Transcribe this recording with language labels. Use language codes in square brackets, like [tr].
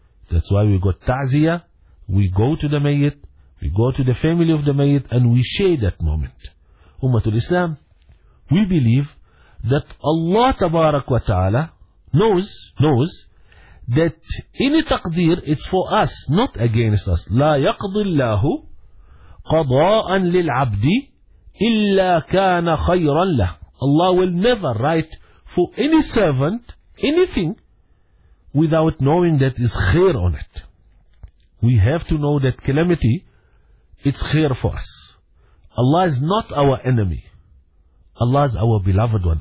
[en] That's why we got ta'ziyah, we go to the mayyit, we go to the family of the mayyit, and we share that moment. Ummatul Islam, we believe that Allah tabarak wa ta'ala knows that any taqdeer, it's for us, not against us. [ar] لا يقضي الله قضاء للعبد إلا كان خيرا له. [en] Allah will never write for any servant anything without knowing that is khair on it. We have to know that calamity, it's khair for us. Allah is not our enemy. Allah is our beloved one.